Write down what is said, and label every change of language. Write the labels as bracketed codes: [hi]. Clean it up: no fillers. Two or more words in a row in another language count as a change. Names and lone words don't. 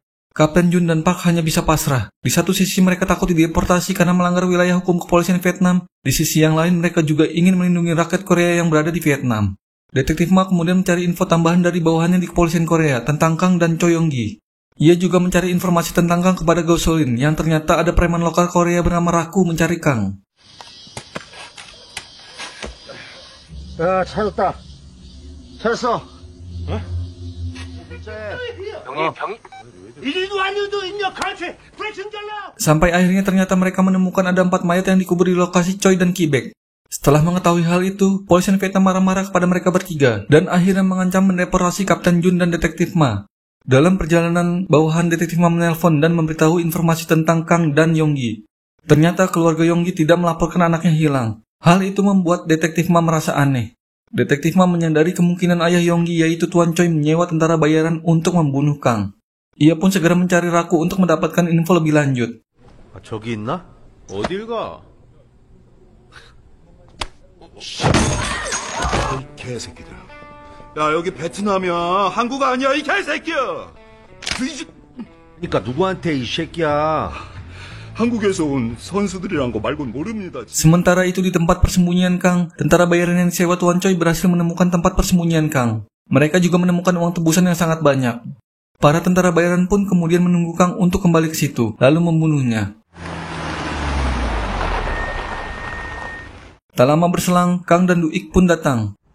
[id] Kapten Jun dan Park hanya bisa pasrah. Di satu sisi mereka takut dideportasi karena melanggar wilayah hukum kepolisian Vietnam. Di sisi yang lain mereka juga ingin melindungi rakyat Korea yang berada di Vietnam. Detektif Ma kemudian mencari info tambahan dari bawahannya di kepolisian Korea tentang Kang dan Choi Yong-gi. Ia juga mencari informasi tentang Kang kepada Gosolin yang ternyata ada preman lokal Korea bernama Raku mencari Kang. [ko] 야, 찾았다. 찾았어. [id] Sampai akhirnya ternyata mereka menemukan ada 4 mayat yang dikubur di lokasi Choi dan Kibek. Setelah mengetahui hal itu, polisian Vietnam marah-marah kepada mereka bertiga dan akhirnya mengancam mendeportasi Kapten Jun dan Detektif Ma. Dalam perjalanan, bawahan Detektif Ma menelpon dan memberitahu informasi tentang Kang dan Yong-gi. Ternyata keluarga Yong-gi tidak melaporkan anaknya hilang. Hal itu membuat Detektif Ma merasa aneh. Detektif Ma menyadari kemungkinan ayah Yong-gi yaitu Tuan Choi menyewa tentara bayaran untuk membunuh Kang. Ia pun segera mencari Raku untuk mendapatkan info lebih lanjut. [ko] 저기 있나? 어딜 가? 이 개새끼들. 야, 여기 베트남이야. 한국 아니야, 이 개새끼야. 그러니까 누구한테 이 새끼야. 한국에서 온 선수들이란 거 말고는 모릅니다. [id] Sementara itu di tempat persembunyian Kang, tentara bayaran yang disewa Tuan Choi berhasil menemukan tempat persembunyian Kang. Mereka juga menemukan uang tebusan yang sangat banyak. Para tentara bayaran pun kemudian menunggu Kang untuk kembali ke situ, lalu membunuhnya. Tak lama berselang, Kang dan Du-ik pun datang.